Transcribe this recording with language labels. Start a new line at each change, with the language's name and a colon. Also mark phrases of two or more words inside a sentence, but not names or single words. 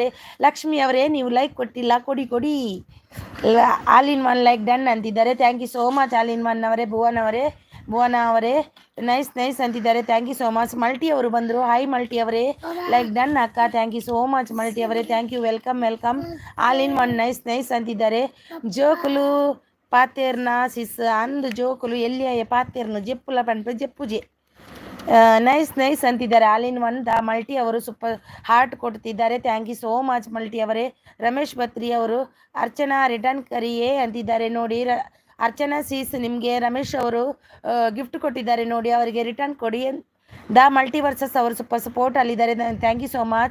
Kannada: ಲಕ್ಷ್ಮಿ ಅವರೇ ನೀವು ಲೈಕ್ ಕೊಟ್ಟಿಲ್ಲ, ಕೊಡಿ. ಆಲ್ ಇನ್ ಒನ್
English: Like done
Kannada: ಅಂತಿದ್ದಾರೆ,
English: Thank you so much
Kannada: ಆಲ್ ಇನ್ ಒನ್ ಅವರೇ. ಭುವನ ಅವರೇ ನೈಸ್ ಅಂತಿದ್ದಾರೆ,
English: Thank you so much.
Kannada: ಮಲ್ಟಿ ಅವರು ಬಂದರು, ಹಾಯ್ ಮಲ್ಟಿ ಅವರೇ,
English: Like done
Kannada: ಅಕ್ಕ,
English: Thank you so much
Kannada: ಮಲ್ಟಿ ಅವರೇ,
English: Thank you, welcome.
Kannada: ಆಲ್ ಇನ್ ಒನ್ ನೈಸ್ ಅಂತಿದ್ದಾರೆ.
Tulu: ಜೋಕುಲು ಪಾತೇರ್ನ ಸಿಸ್ ಅಂದು ಜೋಕುಲು ಎಲ್ಲಿಯ ಪಾತೇರ್ನು ಜೆಪ್ಪುಲ ಪಂಟು ಜೆಪ್ಪುಜೆ.
Kannada: ನೈಸ್ ಅಂತಿದ್ದಾರೆ. ಆಲ್ ಇನ್ ಒನ್ ದ ಮಲ್ಟಿ ಅವರು
English: super heart
Kannada: ಕೊಡ್ತಿದ್ದಾರೆ,
English: Thank you so much
Kannada: ಮಲ್ಟಿ ಅವರೇ. ರಮೇಶ್ ಬತ್ರಿ ಅವರು. ಅರ್ಚನಾ ರಿಟರ್ನ್ ಕರಿಯೇ ಅಂತಿದ್ದಾರೆ ನೋಡಿ. ಅರ್ಚನಾ ಸೀಸ್ ನಿಮಗೆ ರಮೇಶ್ ಅವರು ಗಿಫ್ಟ್ ಕೊಟ್ಟಿದ್ದಾರೆ ನೋಡಿ, ಅವರಿಗೆ ರಿಟರ್ನ್ ಕೊಡಿ. ದ ಮಲ್ಟಿವರ್ಸಸ್ ಅವರು
English: super support
Kannada: ಅಲ್ಲಿದ್ದಾರೆ,
English: Thank you so much.